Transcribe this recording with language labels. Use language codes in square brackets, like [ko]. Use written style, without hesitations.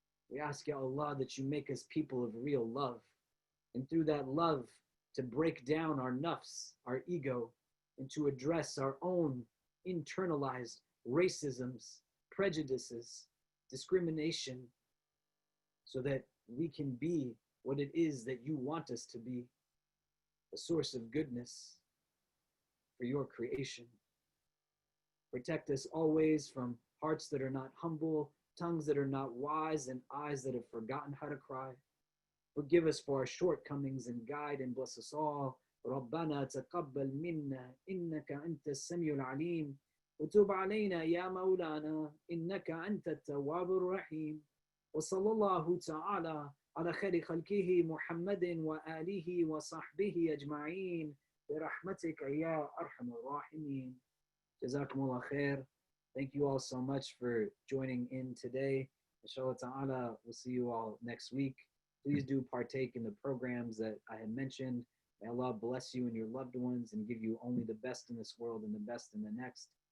[en] We ask, Ya Allah, that you make us people of real love, and through that love to break down our nafs, our ego, and to address our own internalized racisms, prejudices, discrimination, so that we can be what it is that you want us to be, a source of goodness for your creation. Protect us always from hearts that are not humble, tongues that are not wise, and eyes that have forgotten how to cry. Forgive us for our shortcomings and guide and bless us all. [ar] ربنا تقبل منا إنك أنت السميع العليم وتب علينا يا مولانا إنك أنت التواب الرحيم وصلى الله تعالى على خير خلقه محمد وآله وصحبه أجمعين برحمتك يا أرحم الراحمين. جزاكم الله خير. [en] Thank you all so much for joining in today. Inshallah ta'ala, we'll see you all next week. Please do partake in the programs that I had mentioned. May Allah bless you and your loved ones and give you only the best in this world and the best in the next.